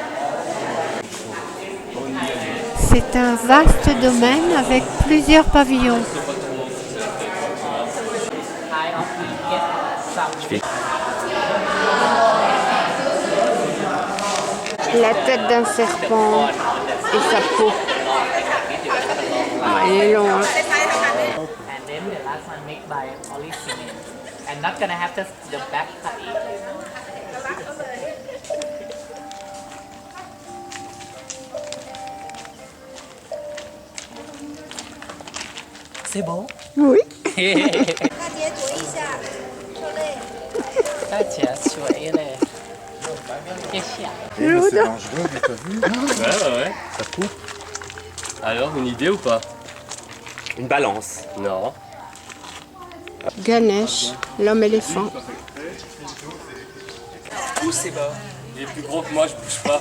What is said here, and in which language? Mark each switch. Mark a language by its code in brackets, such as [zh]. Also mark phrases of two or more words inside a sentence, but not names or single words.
[fr] C'est un vaste domaine avec plusieurs pavillons. La tête d'un serpent et sa peau. Ah, il est long, hein. [en] And then the last one made by only cement. And not gonna have the back cut in. [fr] C'est bon? Oui. [zh] 大姐水嘞，谢谢。 [fr] C'est dangereux, mais t'as vu? Ouais. Ça coupe. Alors, une idée ou pas? Une balance. Non. Ganesh, l'homme éléphant. Où c'est bas? Il est plus gros que moi, je bouge pas.